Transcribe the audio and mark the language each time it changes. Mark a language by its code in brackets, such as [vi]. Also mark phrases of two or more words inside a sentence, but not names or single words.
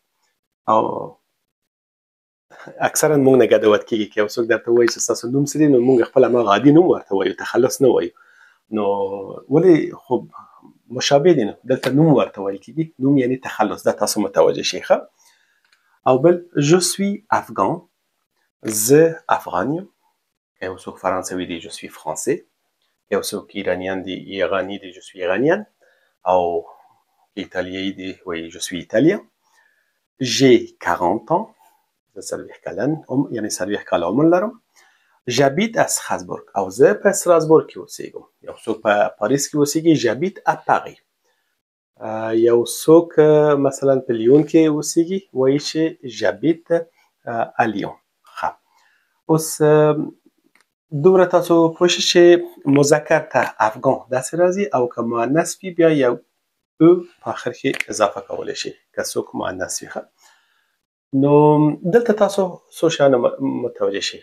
[ps] او اکثرا موږ نه ګډوډ کیږي که یو څوک درته وایي چې ستاسو نوم څه دی نو موږ خپل هماغه عادي نوم ورته وایو، تخلص نه وایو. نو ولې خو مشابه دي، نو دلته نوم ورته ویل کیږي، نوم یعنی تخلص. دا تاسو متوجه شئ. او بل [fr] je suis afghan، [ps] زه افغان یم. که یو څوک فرانسوي دی [fr] je suis français، [ps] یو څوک ایرانیان دی ایرانی دی [fr] je suis [ps] ایرانیان، او ایتالیایی دی وایي [fr] je suis italien. j'ai 40 ans، [ps] زه 40 کلن یعنی 40 کاله عمر لرم. [fr] j'habite à Strasbourg، [ps] او زه په استراسبورګ کې اوسیږم. یو څوک په پاریس کې اوسیږي [fr] j'habite à Paris. [ps] یو څوک مثلا په لیون کې اوسیږي وایي چې [fr] j'habite à Lyon. [ps] ښه اوس دومره تاسو پوه شئ چې مذکر ته افغان داسې راځي، او که مؤنث وي بیا یو او په آخر کې اضافه کولی شي که څوک مؤنث وي. نو دلته تاسو څو شیان متوجه شئ.